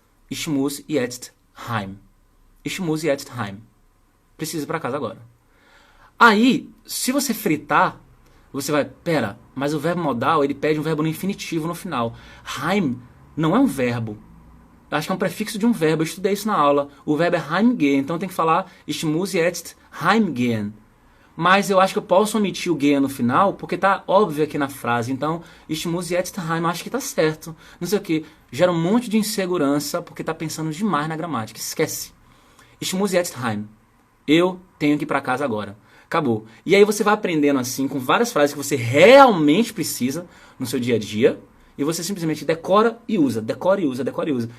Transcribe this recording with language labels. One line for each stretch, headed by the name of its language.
German: Ich muss jetzt heim. Ich muss jetzt heim.
Portuguese: Preciso ir pra casa agora. Aí, se você fritar, você vai, pera, mas o verbo modal, ele pede um verbo no infinitivo no final. Heim não é um verbo. Eu acho que é um prefixo de um verbo. Eu estudei isso na aula. O verbo é heimgehen. Então tem que falar
German: Ich muss jetzt heimgehen.
Portuguese: Mas eu acho que eu posso omitir o gehen no final, porque tá óbvio aqui na frase. Então,
German: Ich muss jetzt heim,
Portuguese: acho que tá certo. Não sei o que. Gera um monte de insegurança, porque tá pensando demais na gramática. Esquece.
German: Ich muss jetzt heim.
Portuguese: Eu tenho que ir pra casa agora. Acabou. E aí você vai aprendendo assim, com várias frases que você realmente precisa no seu dia a dia, e você simplesmente decora e usa, decora e usa, decora e usa.